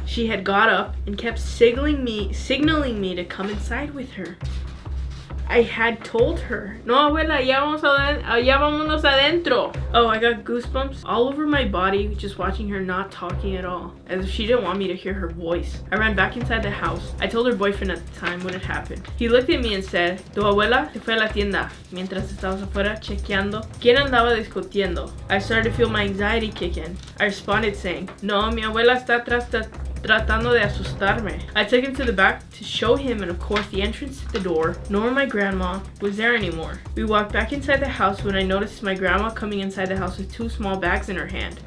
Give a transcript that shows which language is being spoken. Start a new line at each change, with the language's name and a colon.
English: She had got up and kept signaling me to come inside with her. I had told her, no, abuela,
Spanish: ya vámonos adentro.
English: Oh, I got goosebumps all over my body just watching her not talking at all, as if she didn't want me to hear her voice. I ran back inside the house. I told her boyfriend at the time what had happened. He looked at me and said,
Spanish: tu abuela se fue a la tienda mientras estabas afuera chequeando quién andaba discutiendo.
English: I started to feel my anxiety kick in. I responded saying,
Spanish: no, mi abuela está tratando de asustarme.
English: I took him to the back to show him, and of course the entrance to the door, nor my grandma, was there anymore. We walked back inside the house when I noticed my grandma coming inside the house with 2 small bags in her hand.